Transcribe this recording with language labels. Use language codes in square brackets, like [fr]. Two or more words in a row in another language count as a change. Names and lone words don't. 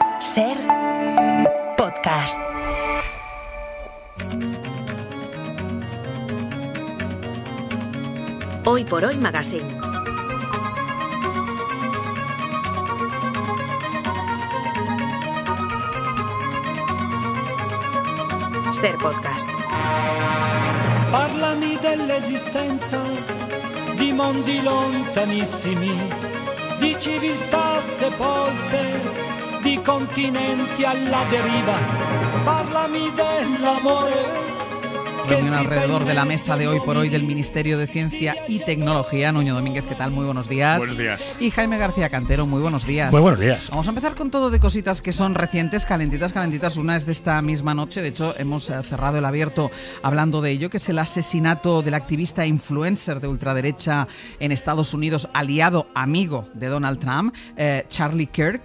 [es] Ser podcast. Hoy por Hoy Magazine. Ser podcast. [it] Parlami dell'esistenza di mondi lontanissimi, di civiltà sepolte, di continenti alla deriva. Parlami dell'amore. [es] Reunión alrededor de la mesa de Hoy por Hoy del Ministerio de Ciencia y Tecnología. Nuño Domínguez, ¿qué tal? Muy buenos días. Buenos días. Y Jaime García Cantero, muy buenos días. Muy buenos días. Vamos a empezar con todo de cositas que son recientes, calentitas. Una es de esta misma noche, de hecho hemos cerrado el abierto hablando de ello, que es el asesinato del activista influencer de ultraderecha en Estados Unidos, aliado, amigo de Donald Trump, Charlie Kirk.